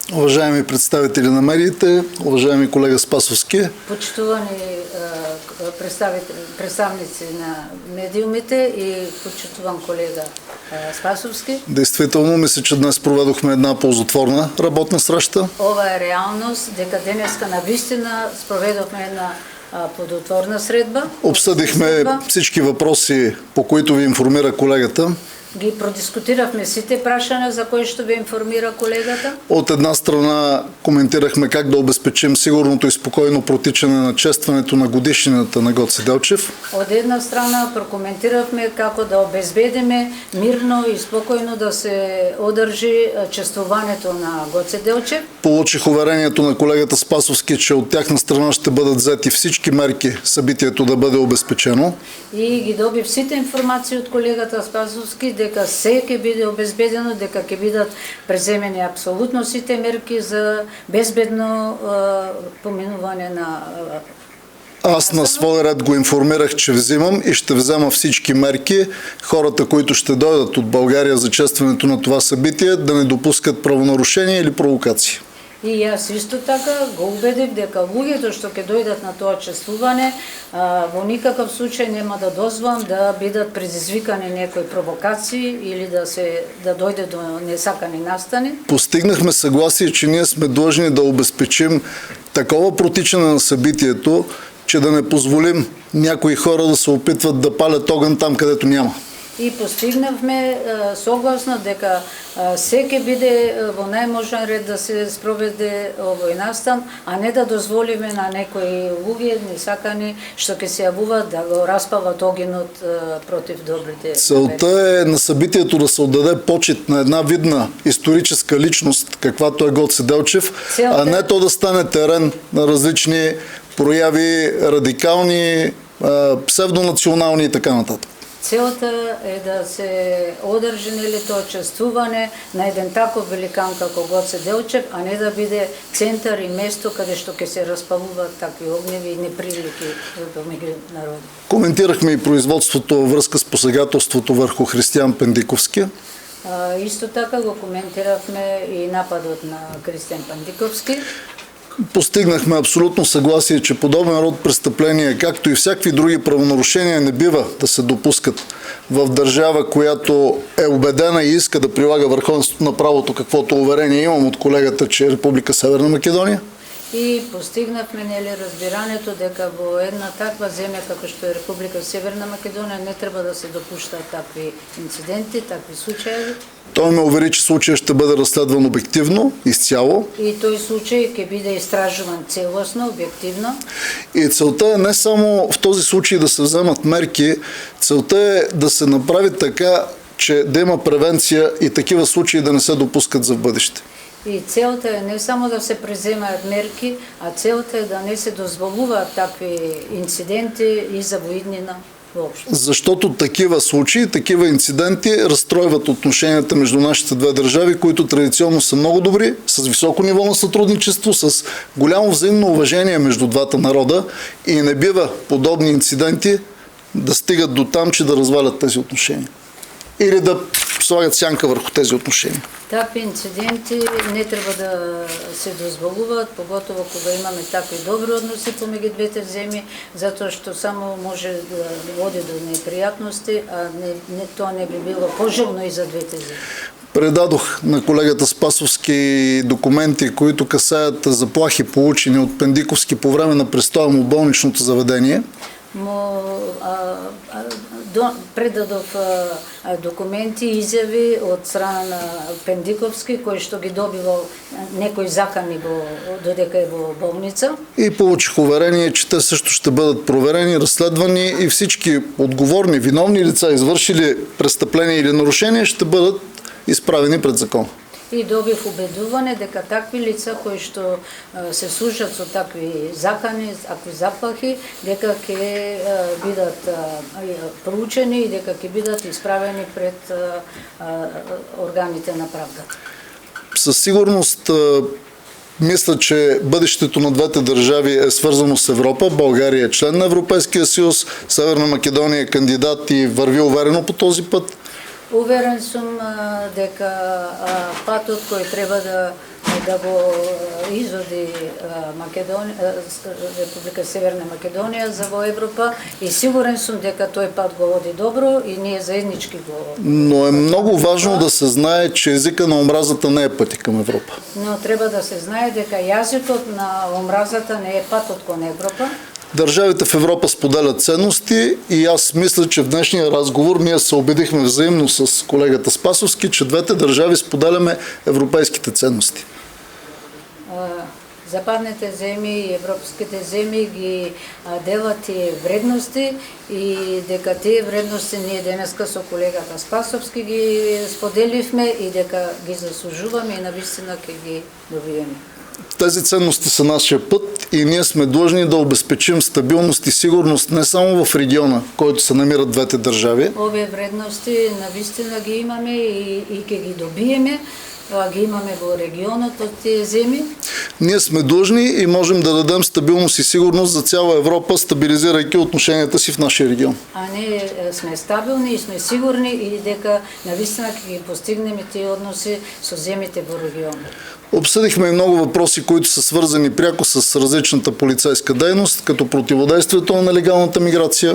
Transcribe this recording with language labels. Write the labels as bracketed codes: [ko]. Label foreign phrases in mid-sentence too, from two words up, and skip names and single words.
[bg] Уважаеми представители на медиите, уважаеми колега Спасовски. [mk] Почитувани представници на медиумите и почитуван колега Спасовски. [bg] Действително, мисля, че днес проведохме една ползотворна работна среща. [mk] Ова е реалност, дека денеска навистина проведохме една плодотворна средба. [bg] Обсъдихме всички въпроси, по които ви информира колегата. [mk] Ги продискутирахме сите прашања за кои што ви информира колегата. [bg] От една страна коментирахме как да обезпечим сигурното и спокойно протичане на честването на годишнината на Гоце Делчев. [mk] Од една страна прокоментиравме како да обезбедиме мирно и спокойно да се одржи чествувањето на Гоце Делчев. [bg] Получих уверението на колегата Спасовски, че от тяхна страна ще бъдат взети всички мерки събитието да бъде обезпечено. [mk] И ги добив сите информации от колегата Спасовски дека се ќе биде обезбедено, дека ќе бидат преземени апсолутно сите мерки за безбедно поминување на [bg] Аз на своя ред го информирах, че взимам и ще взема всички мерки хората, които ще дойдат от България за честването на това събитие, да не допускат правонарушения или провокации. [mk] И аз исто така го убедив дека луѓето што ќе дојдат на тоа чествување во никаков случај нема да дозволам да бидат предизвикани некои провокации или да дојде до несакани настани. [bg] Постигнахме съгласие, че ние сме длъжни да обезпечим такова протичане на събитието, че да не позволим някои хора да се опитват да палят огън там, където няма. [mk] И постигнавме согласно дека се ќе биде во најможен ред да се спроведе овој настан, а не да дозволиме на некои луѓе несакани што ќе се јавуваат да го распават огинот против добрите. [bg] Целта е на събитието да се отдаде почит на една видна историческа личност, каквато е Гоце Делчев, а не то да стане терен на различни прояви, радикални, псевдонационални и така нататък. [mk] Целта е да се одржи тоа чествување на еден таков великан како Гоце Делчев, а не да биде центар и место каде што ќе се распалуваат такви огневи и неприлики меѓу народи. [bg] Коментирахме и производството във връзка с посегателството върху Християн Пендиковски. [mk] Исто така го коментиравме и нападот на Християн Пендиковски. [bg] Постигнахме абсолютно съгласие, че подобен род престъпления, както и всякакви други правонарушения, не бива да се допускат в държава, която е убедена и иска да прилага върховенството на правото, каквото уверение имам от колегата, че е Република Северна Македония. [mk] И постигнахме разбирањето дека во една таква земја како што е Република Северна Македонија не треба да се допуштаат такви инциденти, такви случаи. [bg] Той ме увери, че случаят ще бъде разследван обективно, изцяло. [mk] И тој случај ќе биде истражуван целосно, обективно. [bg] И целта е не само в този случай да се вземат мерки, целта е да се направи така, че да има превенция и такива случаи да не се допускат за бъдеще. [mk] И целта е не само да се преземаат мерки, а целта е да не се дозволуваат такви инциденти и за воиднина въобще. [bg] Защото такива случаи, такива инциденти разстройват отношенията между нашите две държави, които традиционно са много добри, с високо ниво на сътрудничество, с голямо взаимно уважение между двата народа и не бива подобни инциденти да стигат до там, че да развалят тези отношения. Или да слагат сянка върху тези отношения. [mk] Такви инциденти не треба да се дозволуваат, поготово кога имаме такви добри односи помеѓу двете земји, затоа што само може да води до непријатности, а тоа не би било пожелно и за двете земји. [bg] Предадох на колегата Спасовски документи, които касаят заплахи, получени от Пендиковски по време на престоя му в болничното заведение. [mk] Предадов документи и изјави од страна на Пендиковски, кој што ги добивал некои закани додека е во болница. [bg] И получих уверение, че те също ще бъдат проверени, разследвани и всички отговорни, виновни лица, извършили престъпления или нарушения, ще бъдат изправени пред закон. [mk] И добив убедување дека такви лица кои што се служат со такви закани, такви заплахи, дека ќе бидат проучени и дека ќе бидат изправени пред органите на правдата. [bg] Със сигурност мисля, че бъдещето на двете държави е свързано с Европа. България е член на Европейския съюз, Северна Македония е кандидат и върви уверено по този път. [mk] Уверен сум дека патот кој треба да да го изоди Република Северна Македонија за во Европа и сигурен сум дека тој пат го води добро и ние заеднички го. [bg] Но е много важно да се знае, че езика на омразата не е пътя към Европа. [mk] Но треба да се знае дека јазикот на омразата не е патот кон Европа. [bg] Държавите в Европа споделят ценности и аз мисля, че в днешния разговор ние се убедихме взаимно с колегата Спасовски, че двете държави споделяме европейските ценности. [mk] Западните земји и европските земји ги делат тие вредности и дека тие вредности ние денеска со колегата Спасовски ги споделивме и дека ги заслужуваме и навистина ќе ги добиеме. [bg] Тези ценности са нашия път и ние сме длъжни да обезпечим стабилност и сигурност не само в региона, в който се намират двете държави. [mk] Овие вредности навистина ги имаме и ќе ги добиеме. Ги имаме во регионот од тие земји. [bg] Ние сме длъжни и можем да дадем стабилност и сигурност за цяла Европа, стабилизирайки отношенията си в нашия регион. [mk] А ние сме стабилни и сме сигурни и дека навистина ќе ги постигнеме тие односи со земите во регионот. [bg] Обсъдихме и много въпроси, които са свързани пряко с различната полицейска дейност, като противодействието на нелегалната миграция.